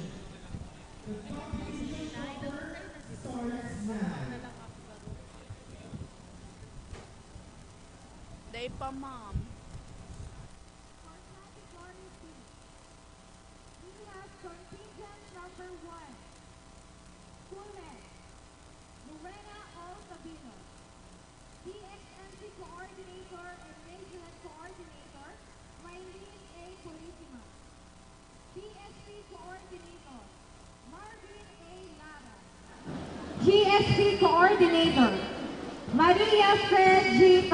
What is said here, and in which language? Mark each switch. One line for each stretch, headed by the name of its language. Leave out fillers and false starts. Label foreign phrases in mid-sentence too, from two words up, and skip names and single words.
English: The competition starts now. Day pa, ma'am. Contingent number 1, school head, Lorena O. Sabino. DXMC coordinator and majorette coordinator, Mylene A. Purisima. DSP coordinator, Marvin A. Lara. GSP coordinator, Maria Fred G.